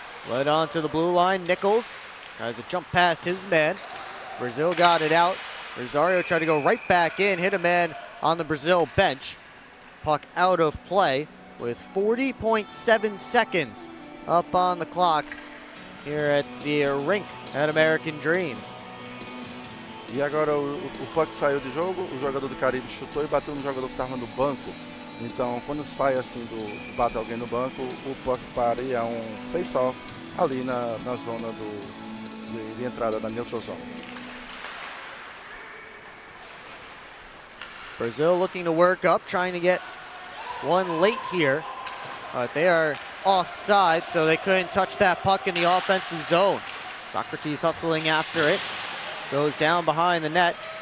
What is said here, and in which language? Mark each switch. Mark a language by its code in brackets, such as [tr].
[en] Led on to the blue line, Nichols tries to jump past his man. Brazil got it out. Rosario tried to go right back in, hit a man on the Brazil bench. Puck out of play with 40.7 seconds up on the clock here at the rink at American Dream. [pt] E agora o puck saiu de jogo, o jogador do Caribe chutou e bateu no jogador que estava no banco. Então, quando sai assim, bate alguém no banco, o puck para e é face-off ali na zona de entrada da neutral zone. [en] Brazil looking to work up, trying to get one late here. But they are offside, so they couldn't touch that puck in the offensive zone. Socrates hustling after it. Goes down behind the net.